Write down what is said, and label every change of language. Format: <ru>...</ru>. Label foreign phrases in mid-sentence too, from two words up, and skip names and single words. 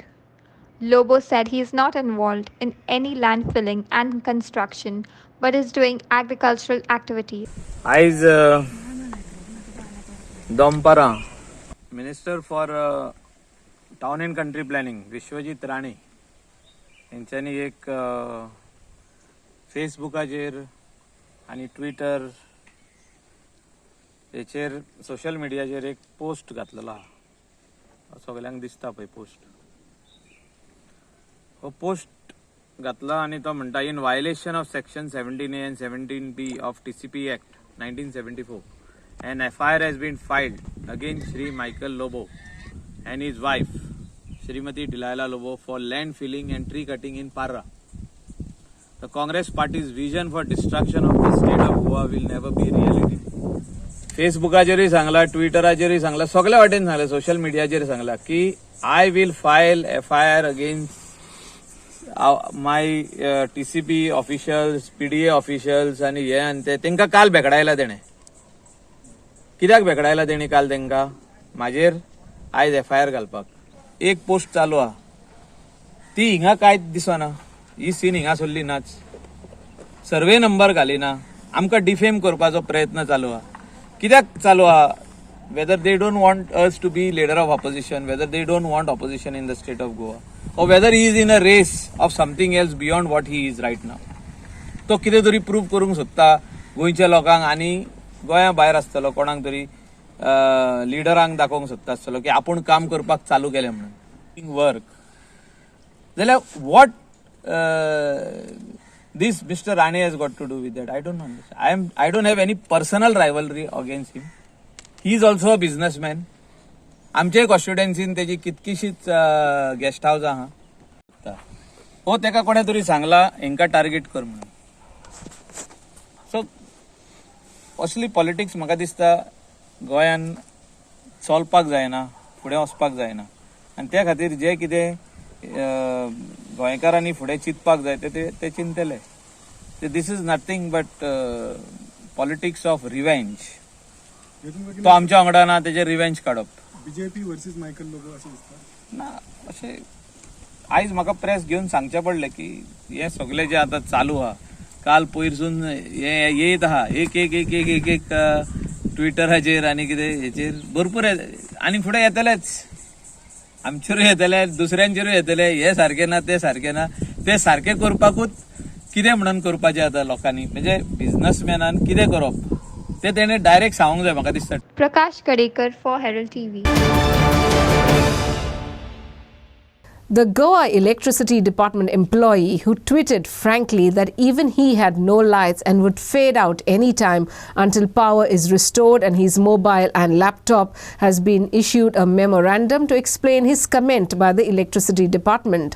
<en>Lobo said he is not involved in any land filling and construction but is doing agricultural activities. Aiz Dompara, Minister for Town and Country Planning, Viswajit Rane,</en> <kok>यांच्यानी एक फेसबुकाचेर आणि ट्विटर हेचेर सोशल मिडियाचेर एक पोस्ट घातलेलो आहा. सगळ्यांक दिसता पळय पोस्ट. हो पोस्ट घातला आणि तो म्हणटा</kok> <en>in violation of section 17A and 17B of TCP Act 1974 an FIR has been filed against Shri Michael Lobo and his wife Srimati Delilah Lobo for land filling and tree cutting in Parra. The Congress party's vision for destruction of the state of Goa will never be reality.</en> <kok>फेसबुकाचेरय सांगला, ट्विटराचेरय सांगला, सगळ्या वाटेन सांगला, सोशल मिडियाचेर सांगला की</kok> <en>I will file FIR against my TCP officials, PDA officials</en> <kok>आणि हे आणि ते तेंका काल भेकडायला तेणे. कित्याक भेकडायला तेणी काल तेंका? म्हाजेर आयज FIR घालपाक. एक पोस्ट चालू आहा ती हिंगा कांयच दिसना. ही सीन हिंगा सोडली नाच. सर्वे नंबर घालिना. आमकां डिफेम करपाचो प्रयत्न चालू आहा. कित्याक चालू आहा?</kok> <en>Whether they don't want us to be leader of opposition, whether they don't want opposition in the state of Goa, or whether he is in a race of something else beyond what he is right now.</en> <kok>तो कितें तरी प्रूव करूंक सोदता गोंयच्या लोकांक आनी गोंया भायर आसतलो कोणाक तरी लिडरांक दाखोवंक सोदता आसतलो की आपूण काम करपाक चालू केलें म्हणून वर्क.</kok> <en>जाल्यार वॉट this Mr. Rane has got to do with that? I don't understand. I don't have any personal rivalry against him. He is also a businessman.</en> <kok>आमचे कॉन्स्टिट्युएन्सीन तेजी कितकीशीच गेस्ट हाऊस आहा. हो तेका कोणे तरी सांगला हेंका टार्गेट कर म्हणून. सो असली पॉलिटिक्स म्हाका दिसता गोंयान चलपाक जायना, फुडें वचपाक जायना. आनी त्या खातीर जे कितें गोंयकारांनी फुडें चिंतपाक जाय ते चिंतले.</kok> <en>this is nothing but politics of revenge.</en> <kok>तो आमच्या वांगडा ना, तेजे रिवेंज काडप. बीजेपी वर्सेस मायकल लोबो अशें दिसता ना. अशें आयज म्हाका प्रेस घेवन सांगचें पडलें की हे सगळे जे आतां चालू आहा काल पयरसून हे येत आहा एक एक एक एक एक एक ट्विटराचेर आनी कितें हेचेर भरपूर आनी फुडें येतलेच. आमचेरूय येतले, दुसऱ्यांचेरूय येतले. हे सारखे ना, ते सारखे ना. ते सारखे करपाकूच कितें म्हणून करपाचें आतां लोकांनी. म्हणजे बिझनेसमॅनान कितें करप ते तेणे डायरेक्ट सांगूंक जाय म्हाका दिसता.</kok> <en>Prakash Kadekar for Herald TV. The Goa Electricity Department employee who tweeted frankly that even he had no lights and would fade out anytime until power is restored and his mobile and laptop has been issued a memorandum to explain his comment by the Electricity Department.</en>